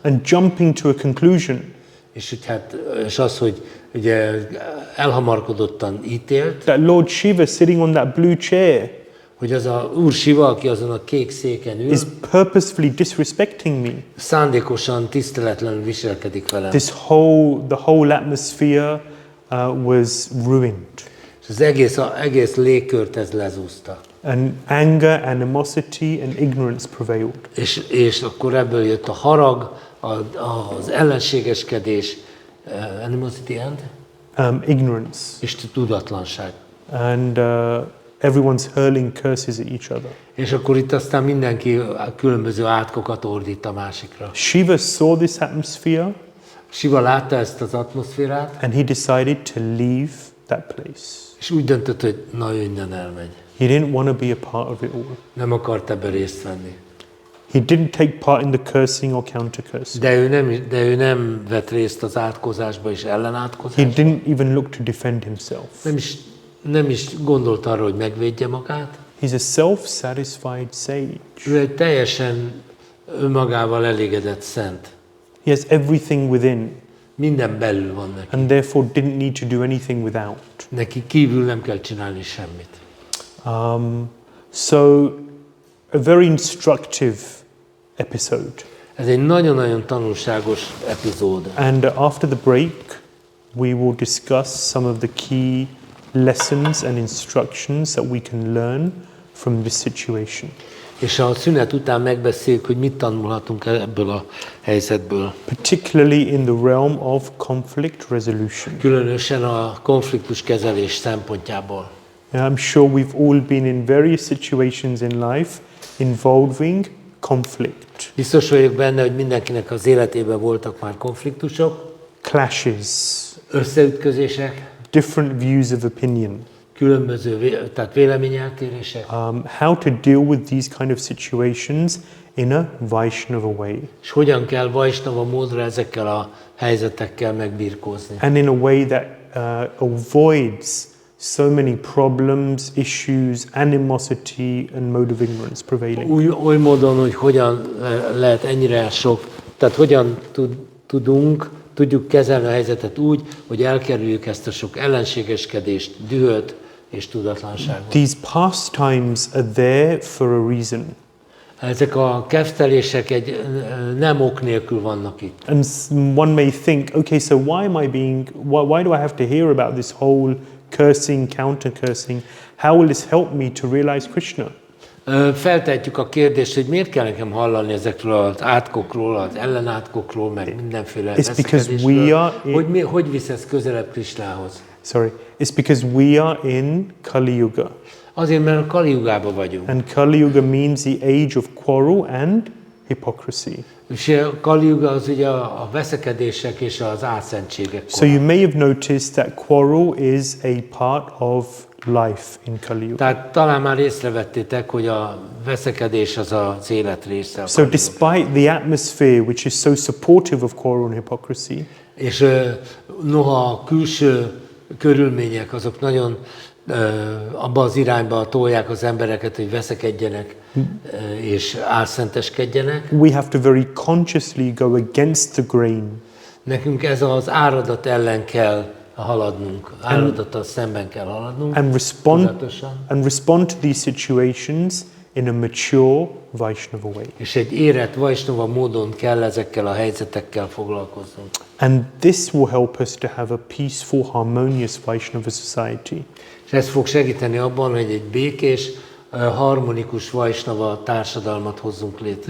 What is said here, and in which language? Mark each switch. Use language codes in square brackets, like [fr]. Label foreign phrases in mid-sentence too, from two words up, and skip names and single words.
[en] and jumping to a conclusion, [hu] és az, hogy ugye elhamarkodottan ítélt, [en] that Lord Shiva sitting on that blue chair, [hu] hogy az a Úr Siva, aki azon a kék széken ül, [en] is purposefully disrespecting me. [hu] szándékosan, tiszteletlenül viselkedik velem. [en] The whole atmosphere was ruined. [hu] És az egész légkört ez lezúzta. [en] And anger, animosity, and ignorance prevailed. [hu] És akkor ebből jött a harag, az ellenségeskedés, [en] animosity and? Ignorance. [hu] És tudatlanság. [en] And everyone's hurling curses at each other. [hu] És akkor itt aztán mindenki különböző átkokat ordít a másikra. [en] Shiva saw this atmosphere [hu] Siva látta ezt az atmoszférát, [en] and he decided to leave that place. [hu] és úgy döntött, hogy na, ő innen elmegy. [en] He didn't want to be a part of it all. [hu] Nem akart ebben részt venni. [en] He didn't take part in the cursing or counter-cursing. [hu] De ő nem vett részt az átkozásba és [en] He [hu] ellenátkozásba. [en] didn't even look to defend himself. [hu] Nem is gondolt arra, hogy megvédje magát. [en] He's a self-satisfied sage. [hu] Ő egy teljesen önmagával elégedett szent. [en] He has everything within [hu] Minden belül van neki. [en] and therefore didn't need to do anything without. [hu] Neki kívül nem kell csinálni semmit. [en] So, a very instructive episode. [hu] Ez egy nagyon-nagyon tanulságos epizód. [en] And after the break, we will discuss some of the key lessons and instructions that we can learn from this situation. [hu] És a szünet után megbeszéljük, hogy mit tanulhatunk ebből a helyzetből. [en] Particularly in the realm of conflict resolution. [hu] Különösen a konfliktus kezelés szempontjából. [en] I'm sure we've all been in various situations in life involving conflict, [hu] Biztos vagyok benne, hogy mindenkinek az életében voltak már konfliktusok, [en] clashes, [hu] összeütközések, [en] different views of opinion. [hu] különböző tehát véleményeltérések. [en] How to deal with these kind of situations in a Vaishnava way. [hu] És hogyan kell vajsnava módra ezekkel a helyzetekkel megbirkózni. [en] And in a way that avoids so many problems, issues, animosity and mode of ignorance prevailing. [hu] Oly módon, hogy hogyan lehet ennyire sok, tehát hogyan tudjuk kezelni a helyzetet úgy, hogy elkerüljük ezt a sok ellenségeskedést, dühöt és tudatlanságot. [en] These pastimes are there for a reason. [hu] Ezek a keftelések egy nem ok nélkül vannak itt. [en] And one may think, okay, so why do I have to hear about this whole cursing, counter-cursing? How will this help me to realize Krishna? [hu] Feltehetjük a kérdést, hogy miért kell nekem hallani ezekről az átkokról, az ellenátkokról, meg mindenféle veszekedésről. Hogy visz ez közelebb Krishnához? [en] It's because we are in Kali Yuga. [hu] Azért, mert a Kali Yugában vagyunk. [en] And Kali Yuga means the age of quarrel and hypocrisy. [hu] És a Kali Yuga az ugye a veszekedések és az álszentségek [en] So you may have noticed that quarrel is a part of life in Kali Yuga. [hu] Tehát talán már észrevettétek, hogy a veszekedés az az élet része. [en] So despite the atmosphere which is so supportive of quarrel and hypocrisy, [hu] és noha a külső körülmények azok nagyon abba az irányba tolják az embereket, hogy veszekedjenek és álszenteskedjenek. [en] we have to very consciously go against the grain. [hu] Nekünk ez az áradat ellen kell haladnunk, áradattal szemben kell haladnunk, [en] And respond to these situations in a mature Vaishnava way. [hu] és egy érett Vaishnava módon kell ezekkel a helyzetekkel foglalkoznunk. [en] And this will help us to have a peaceful, harmonious Vaishnava society. [hu] És ez fog segíteni abban, hogy egy békés, harmonikus Vaishnava társadalmat hozzunk létre.